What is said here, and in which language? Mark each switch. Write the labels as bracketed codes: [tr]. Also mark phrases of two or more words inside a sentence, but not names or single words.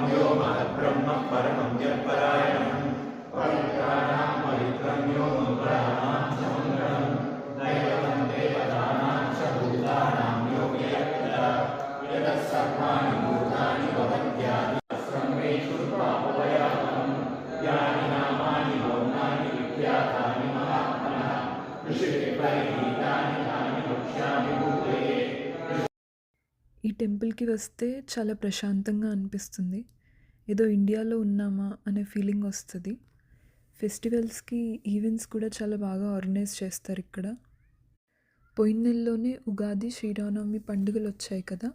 [sa] यो महद्ब्रह्म परमं यत्परायणं पवित्राणां पवित्रं यो मङ्गलानां च मङ्गलं दैवतं देवतानां च भूतानां यो यत्तदा यतः सर्वाणि भूतानि भवन्त्यादिसहस्रं मे श्रुत्वापवयामहं यानि नामानि गौणानि विख्यातानि महात्मनः ऋषिभिः परिगीतानि तानि वक्ष्यामि भूतये. [te] ఈ టెంపుల్‌కి వస్తే చాలా ప్రశాంతంగా అనిపిస్తుంది. ఏదో ఇండియాలో ఉన్నామా అనే ఫీలింగ్ వస్తది. ఫెస్టివల్స్‌కి ఈవెంట్స్ కూడా చాలా బాగా ఆర్గనైజ్ చేస్తారిక్కడ. పోయిన నెలలోనే ఉగాది, శ్రీరామనవమి పండుగలొచ్చాయి కదా!